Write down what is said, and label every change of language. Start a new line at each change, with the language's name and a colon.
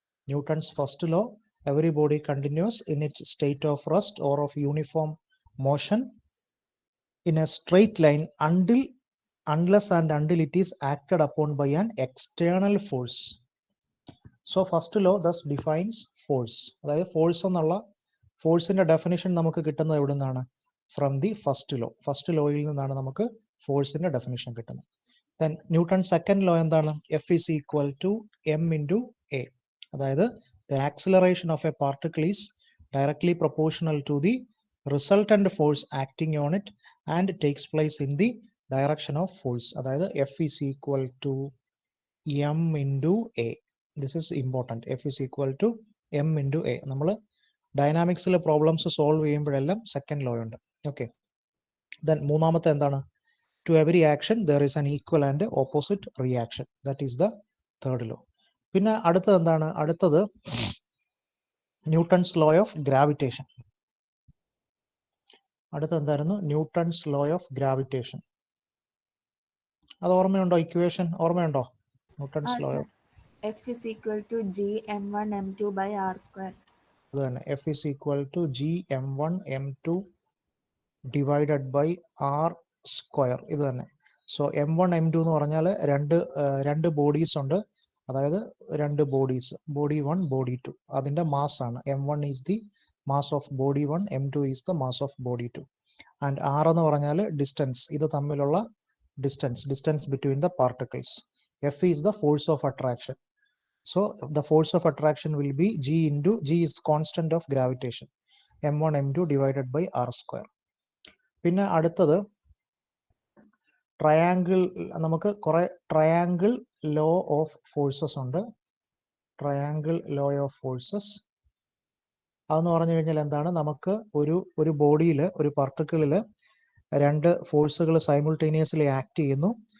English: Newton's first law: every body continues in its state of rest or of uniform motion in a straight line unless and until it is acted upon by an external force. So first law thus defines force.
Malayalam: അതായത് force എന്നുള്ള ഫോഴ്സിന്റെ definition നമുക്ക് കിട്ടുന്നത് എവിടെ നിന്നാണ്?
English: From the first law.
Malayalam: First ലോയിൽ നിന്നാണ് നമുക്ക് ഫോഴ്സിന്റെ ഡെഫിനിഷൻ കിട്ടുന്നത്.
English: then Newton second law
Malayalam: എന്താണ്?
English: F is equal to m into a.
Malayalam: അതായത്
English: the acceleration of a particle is directly proportional to the resultant force acting on it and takes place in the direction of force.
Malayalam: അതായത്
English: F is equal to m into a. This is important. F is equal to m into a.
Malayalam: നമ്മൾ ഡൈനാമിക്സിലെ problems solve ചെയ്യുമ്പോഴെല്ലാം second law ഉണ്ട്. Okay, then മൂന്നാമത്തെ എന്താണ്?
English: To every action there is an equal and opposite reaction. That is the third law.
Malayalam: പിന്നെ അടുത്തത് എന്താണ്?
English: അടുത്തത് Newton's law of gravitation.
Malayalam: അടുത്തത് എന്തായിരുന്നു? Newton's law of gravitation. അത് ഓർമ്മയുണ്ടോ? ഇക്വേഷൻ ഓർമ്മയുണ്ടോ? Newton's law of
English: F is equal to G m1 m2 by r square.
Malayalam: അത് തന്നെ,
English: F is equal to G m1 m2 divided by r square.
Malayalam: ഇത് തന്നെ. So m1 m2 എന്ന് പറഞ്ഞാൽ രണ്ട് ബോഡീസ് ഉണ്ട്. അതായത് രണ്ട് ബോഡീസ്, ബോഡി 1 ബോഡി 2. അതിൻ്റെ മാസ് ആണ്.
English: m1 is the mass of body 1, m2 is the mass of body 2. And r
Malayalam: എന്ന് പറഞ്ഞാൽ
English: distance,
Malayalam: ഇത് തമ്മിലുള്ള
English: Distance between the particles. F is the force of attraction. So the force of attraction will be G is constant of gravitation, m1 m2 divided by r square.
Malayalam: പിന്നെ അടുത്തത് triangle. നമുക്ക് കുറെ triangle law of forces ഉണ്ട്. Triangle law of forces അതെന്ന് പറഞ്ഞു കഴിഞ്ഞാൽ എന്താണ്? നമുക്ക് ഒരു ബോഡിയിൽ, ഒരു പാർട്ടിക്കിളിൽ രണ്ട് ഫോഴ്സുകൾ സൈമിൾട്ടേനിയസ്ലി ആക്ട് ചെയ്യുന്നു.